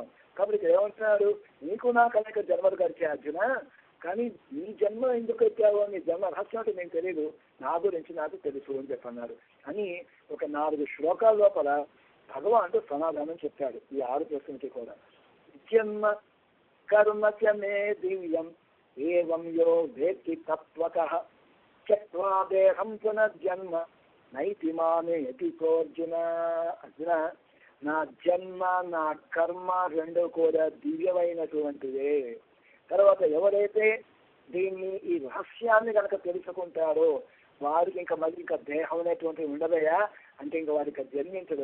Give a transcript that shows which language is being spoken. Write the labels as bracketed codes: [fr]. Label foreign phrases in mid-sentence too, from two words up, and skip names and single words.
[te] కాబట్టి ఏమంటున్నాడు, నీకు నాకు అనేక జన్మలు గడిచాయి అర్జున, కానీ నీ జన్మ ఎందుకు వచ్చావో, నీ జన్మ రహస్యం అంటే నీకు తెలియదు, నా గురించి నాకు తెలుసు అని చెప్పన్నాడు అని ఒక 4 శ్లోకాల లోపల భగవానుడు సమాధానం చెప్పాడు ఈ 6 ప్రశ్నలకి కూడా. [sa] జన్మ కర్మచ మే దివ్యం ఏవం యో వేత్తి తత్వతః త్యక్త్వా దేహం పునర్జన్మ నైతి మామేతి సోర్జున. [te] అర్జున, నా జన్మ నా కర్మ రెండు కూడా దివ్యమైనటువంటివే. తర్వాత ఎవరైతే దీన్ని ఈ రహస్యాన్ని కనుక తెలుసుకుంటారో వారికి ఇంకా మళ్ళీ ఇంకా దేహం అనేటువంటివి ఉండదయా, అంటే ఇంకా వారికి జన్మించదు.